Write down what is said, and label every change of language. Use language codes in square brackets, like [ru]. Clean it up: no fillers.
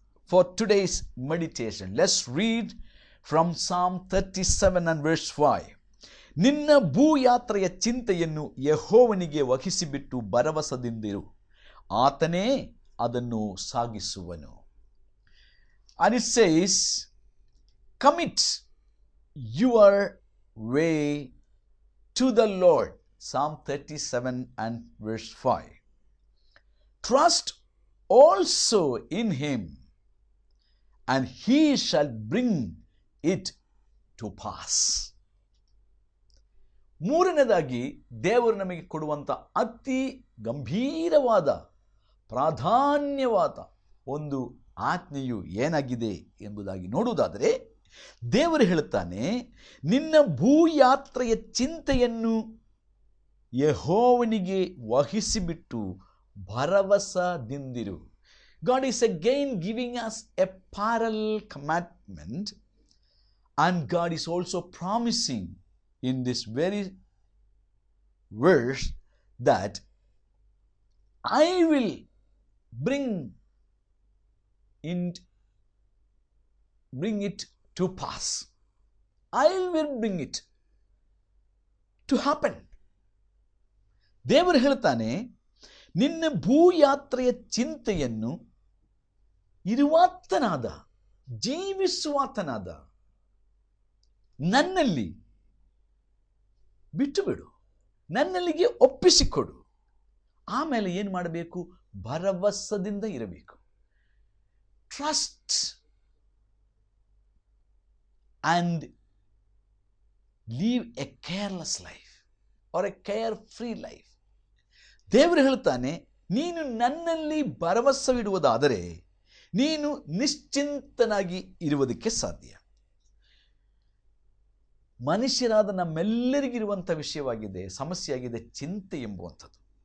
[en] For today's meditation let's read from Psalm 37 and verse 5. [kn] ನಿನ್ನ ಭೂಯಾತ್ರೆಯ ಚಿಂತೆಯನ್ನು ಯೆಹೋವನಿಗೆ ವಹಿಸಿಬಿಟ್ಟು ಭರವಸದಿಂದಿರು, ಆತನೇ ಅದನ್ನು ಸಾಗಿಸುವನು. [en] And it says, commit your way to the Lord. Psalm 37 and verse 5. Trust also in him, and he shall bring it to pass. [kn] ಮೂರನೇದಾಗಿ ದೇವರು ನಮಗೆ ಕೊಡುವಂಥ ಅತಿ ಗಂಭೀರವಾದ, ಪ್ರಾಧಾನ್ಯವಾದ ಒಂದು ಆಜ್ಞೆಯು ಏನಾಗಿದೆ ಎಂಬುದಾಗಿ ನೋಡುವುದಾದರೆ, ದೇವರು ಹೇಳುತ್ತಾನೆ, ನಿನ್ನ ಭೂಯಾತ್ರೆಯ ಚಿಂತೆಯನ್ನು ಯೆಹೋವನಿಗೆ ವಹಿಸಿಬಿಟ್ಟು ಭರವಸದಿಂದಿರು. [en] God is again giving us a parallel commandment, and God is also promising in this very verse that I will bring it to pass. I will bring it to happen. [kn] ದೇವರು ಹೇಳ್ತಾನೆ, ನಿನ್ನ ಭೂಯಾತ್ರೆಯ ಚಿಂತೆಯನ್ನು ಇರುವಾತನಾದ, ಜೀವಿಸುವಾತನಾದ ನನ್ನಲ್ಲಿ ಬಿಟ್ಟು ಬಿಡು, ನನ್ನಲ್ಲಿಗೆ ಒಪ್ಪಿಸಿಕೊಡು. ಆಮೇಲೆ ಏನು ಮಾಡಬೇಕು? ಭರವಸದಿಂದ ಇರಬೇಕು. [en] Trust and live a careless life or a carefree life. [kn] ದೇವರು ಹೇಳ್ತಾನೆ, ನೀನು ನನ್ನಲ್ಲಿ ಭರವಸವಿಡುವುದಾದರೆ ನೀನು ನಿಶ್ಚಿಂತನಾಗಿ ಇರುವುದಕ್ಕೆ ಸಾಧ್ಯ. ಮನುಷ್ಯರಾದ ನಮ್ಮೆಲ್ಲರಿಗಿರುವಂಥ ವಿಷಯವಾಗಿದೆ, ಸಮಸ್ಯೆಯಾಗಿದೆ ಚಿಂತೆ ಎಂಬುವಂಥದ್ದು.